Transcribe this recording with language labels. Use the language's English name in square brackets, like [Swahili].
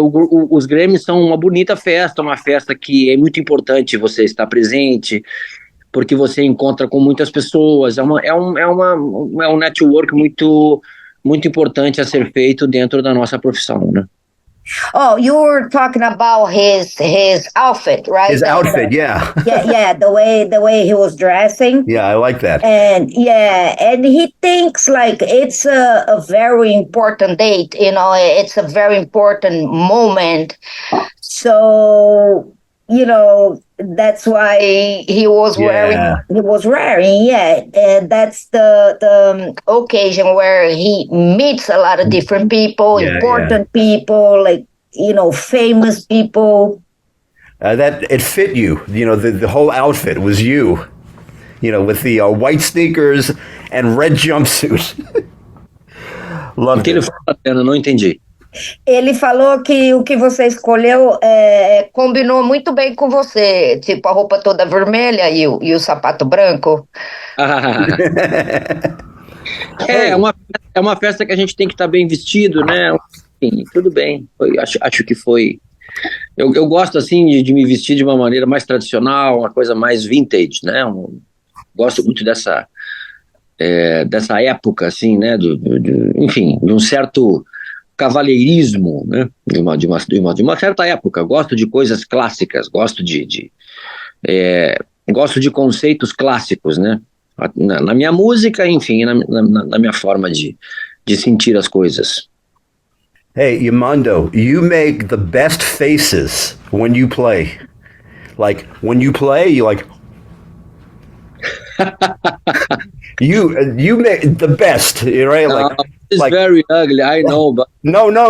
[Portuguese] Os Grammys são uma bonita festa, uma festa que é muito importante você estar presente, porque você encontra com muitas pessoas. É um network muito importante a ser feito dentro da nossa profissão, né? [English] Oh, you were talking about his outfit, right? His outfit, yeah. Yeah, the way he was dressing. Yeah, I like that. And he thinks like it's a very important date, you know, it's a very important moment. So, you know, that's why he was wearing, and that's the occasion where he meets a lot of different people, important people, like, you know, famous people. That it fit you, you know, the whole outfit was you, you know, with the white sneakers and red jumpsuit. [Portuguese] O que ele fala, eu não entendi. Ele falou que o que você escolheu combinou muito bem com você, tipo a roupa toda vermelha e o sapato branco. É uma festa que a gente tem que estar bem vestido, né? Enfim, tudo bem. Acho que foi. Eu gosto assim de me vestir de uma maneira mais tradicional, uma coisa mais vintage, né? Gosto muito dessa época, assim, né? Enfim, de um certo cavalheirismo, né? De uma certa época. Gosto de coisas clássicas, gosto de conceitos clássicos, né? Na minha música, enfim, na minha forma de sentir as coisas. [English] Hey, Yamandu, you make the best faces when you play. Like, when you play, you like... you make the best, right? Like, it's like, very ugly, I know, but no.